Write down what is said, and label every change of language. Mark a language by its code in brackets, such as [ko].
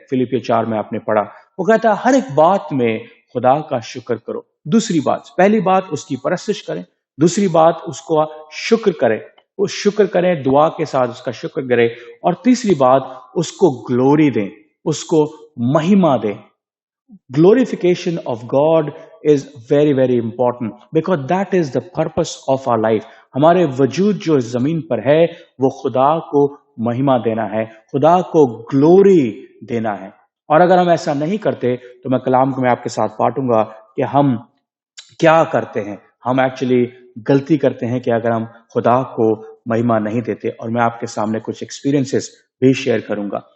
[hi] फिलिपियो 4 में आपने पढ़ा, वो कहता है हर एक बात में खुदा का शुक्र करो। दूसरी बात, पहली बात उसकी परस्तिश करें, दूसरी बात उसको शुक्र करें, उस शुक्र करें, दुआ के साथ उसका शुक्र करें, और तीसरी बात उसको ग्लोरी दें, उसको महिमा दें। [en] Glorification of God is very very important because that is the purpose of our life. [hi] हमारे वजूद जो इस जमीन पर है, वो खुदा को महिमा देना है, खुदा को ग्लोरी देना है। और अगर हम ऐसा नहीं करते तो मैं कलाम को मैं आपके साथ बांटूंगा कि हम क्या करते हैं। हम एक्चुअली गलती करते हैं कि अगर हम खुदा को महिमा नहीं देते, और मैं आपके सामने कुछ एक्सपीरियंसेस भी शेयर करूंगा।